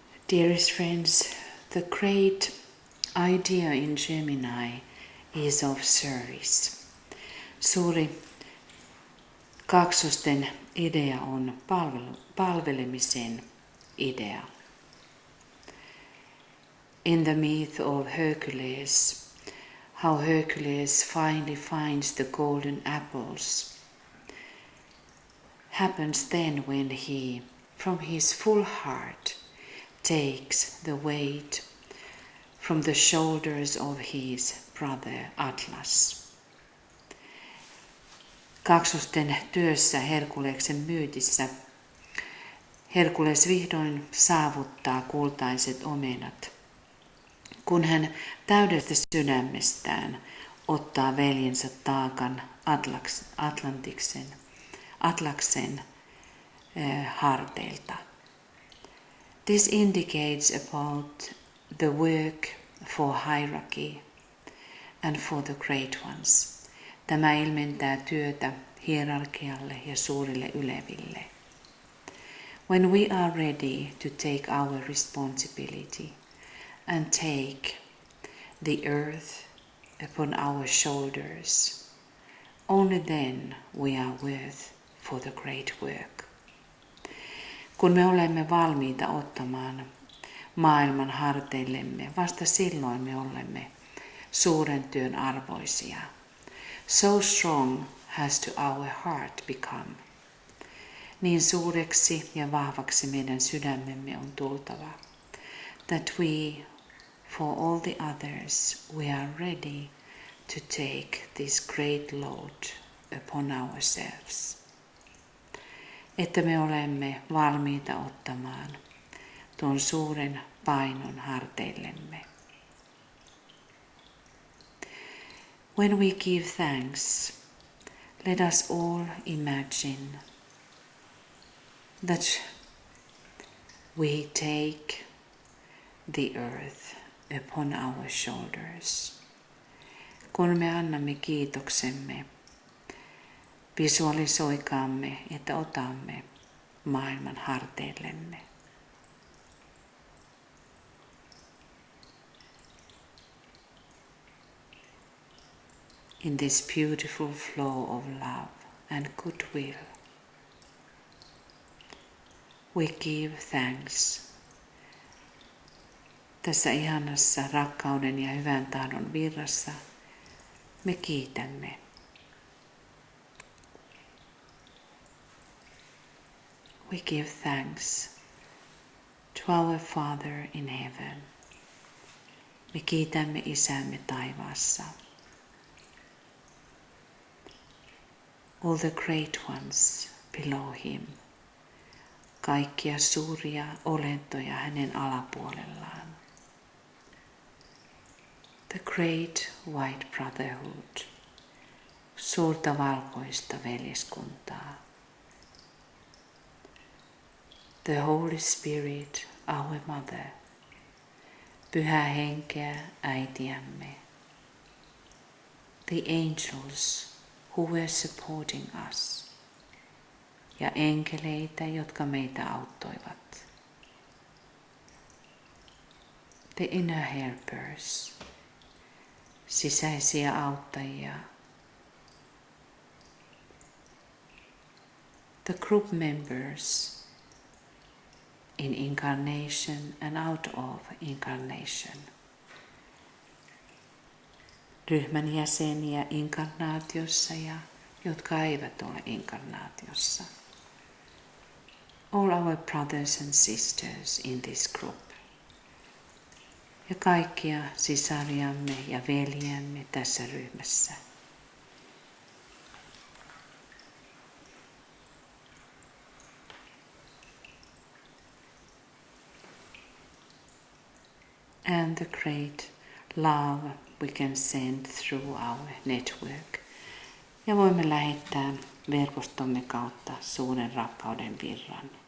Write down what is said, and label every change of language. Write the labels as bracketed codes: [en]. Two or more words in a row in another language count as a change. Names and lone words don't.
[en] Dearest friends, the great idea in Gemini is of service. [fi] Suuri kaksosten idea on palvelemisen idea. [en] In the myth of Hercules, how Hercules finally finds the golden apples happens then when he, from his full heart, takes the weight from the shoulders of his brother Atlas. [fi] Kaksosten työssä Herkuleksen myytissä Herkules vihdoin saavuttaa kultaiset omenat, kun hän täydestä sydämestään ottaa veljensä taakan Atlaksen harteilta. [en] This indicates about the work for hierarchy and for the great ones. [fi] Tämä ilmentää työtä hierarkialle ja suurille yleville. [en] When we are ready to take our responsibility and take the earth upon our shoulders, only then we are worth for the great work. [fi] Kun me olemme valmiita ottamaan maailman harteillemme, vasta silloin me olemme suuren työn arvoisia. [en] So strong has to our heart become. [fi] Niin suureksi ja vahvaksi meidän sydämemme on tultava, [en] that we, for all the others, we are ready to take this great load upon ourselves. [fi] Että me olemme valmiita ottamaan tuon suuren painon harteillemme. [en] When we give thanks, let us all imagine that we take the earth upon our shoulders. [fi] Kun me annamme kiitoksemme, visualisoikaamme, että otamme maailman harteillemme. [en] In this beautiful flow of love and goodwill, we give thanks. [fi] Tässä ihanassa rakkauden ja hyvän tahdon virrassa me kiitämme. [en] We give thanks to our Father in heaven. [fi] Me kiitämme Isämme taivaassa. [en] All the great ones below him. [fi] Kaikkia suuria olentoja hänen alapuolellaan. [en] The great white brotherhood. [fi] Suurta valkoista veljeskuntaa. [en] The Holy Spirit, our mother. [fi] Pyhää henkeä, äitiämme. [en] The angels who were supporting us. [fi] Ja enkeleitä, jotka meitä auttoivat. [en] The inner helpers. [fi] Sisäisiä auttajia. [en] The group members in incarnation and out of incarnation. [fi] Ryhmän jäseniä inkarnaatiossa ja jotka eivät ole inkarnaatiossa. [en] All our brothers and sisters in this group. [fi] Ja kaikkia sisariamme ja veljiämme tässä ryhmässä. [en] And the great love we can send through our network. [fi] Ja voimme lähettää verkostomme kautta suuren rakkauden virran.